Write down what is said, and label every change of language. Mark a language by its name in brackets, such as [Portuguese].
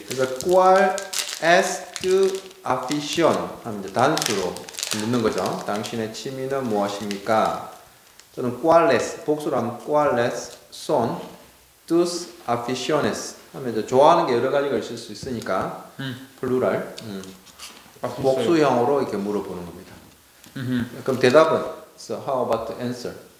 [Korean] 그러니까 [Spanish] ¿cuál es tu afición? [Korean] 하면 이제 단수로 묻는 거죠. 당신의 취미는 무엇입니까? 저는 [Spanish] ¿cuáles? [Korean] 복수로 하면 [Spanish] ¿cuáles son tus aficiones? [Korean] 하면 이제 좋아하는 게 여러 가지가 있을 수 있으니까 플루랄 복수형으로 이렇게 물어보는 겁니다. 그럼 대답은 [English] So how about the answer?